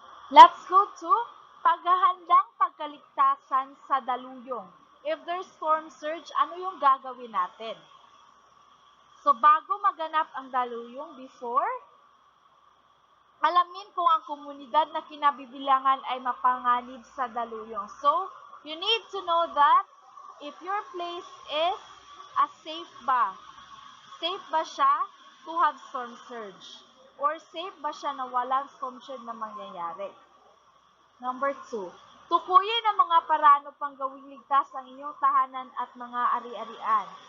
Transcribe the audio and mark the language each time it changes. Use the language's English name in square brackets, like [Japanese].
[English] Let's go to [Filipino] paghahandang pagkaligtasan sa daluyong. [English] If there's storm surge, [Filipino] ano yung gagawin natin? So, bago maganap ang daluyong, before, alamin kung ang komunidad na kinabibilangan ay mapanganib sa daluyong. [English] So, you need to know that if your place is a safe [Filipino] ba siya [English] to have storm surge? [Filipino] Or safe ba siya na walang storm surge na mangyayari? Number 2, tukuyin ang mga paraan upang gawing ligtas ang inyong tahanan at mga ari-arian.